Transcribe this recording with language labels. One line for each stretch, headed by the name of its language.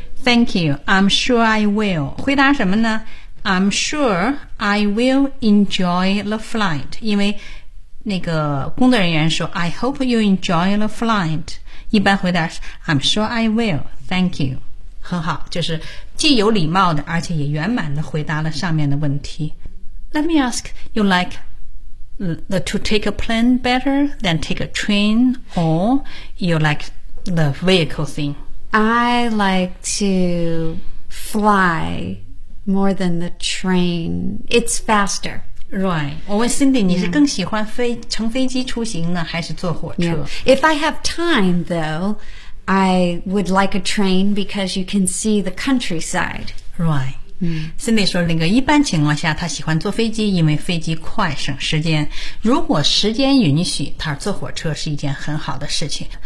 English: Thank you, I'm sure I will.
Chinese: 回答什么呢?
English: I'm sure I will enjoy the flight,
Chinese: 因为那个工作人员说
English: I hope you enjoy the flight
Chinese: 一般回答是
English: I'm sure I will Thank you
Chinese: 很好就是既有礼貌的而且也圆满的回答了上面的问题
English: Let me ask You like to take a plane better than take a train or you like the vehicle thing I like to fly more than the train It's faster Right.
Chinese: 我问 Cindy, 你是更喜欢飞、
English: yeah.
Chinese: 乘飞机出行呢还是坐火车、
English: yeah. If I have time, though, I would like a train because you can see the countryside. Right.、 Mm.
Chinese: Cindy 说那个一般情况下她喜欢坐飞机因为飞机快省时间。如果时间允许她坐火车是一件很好的事情。